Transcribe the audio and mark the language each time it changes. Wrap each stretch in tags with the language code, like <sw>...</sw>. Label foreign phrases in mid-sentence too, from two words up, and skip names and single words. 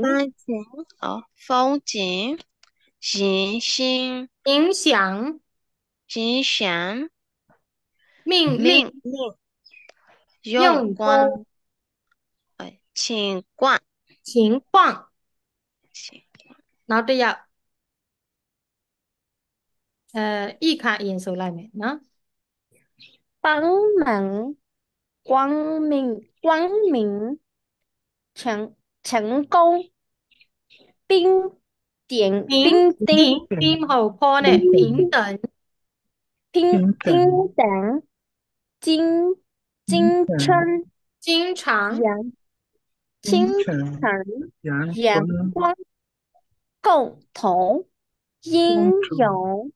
<zh>风景，行星，影响，吉祥，命令，命令，用用光，功，情况，情况。</zh> <my>နောက်တစ်ယောက်</my> <th>อีกค่ะ</th> <my>အရင်ဆိုလိုက်မယ်နော်</my> <zh>帮忙，光明，成功，冰点，平冰平丁，</zh> <my>平မဟုတ်ခေါ်နဲ့平等</my> <zh>平等，金春，经常阳，清清晨晨，阳阳光光，共同，英勇，</zh>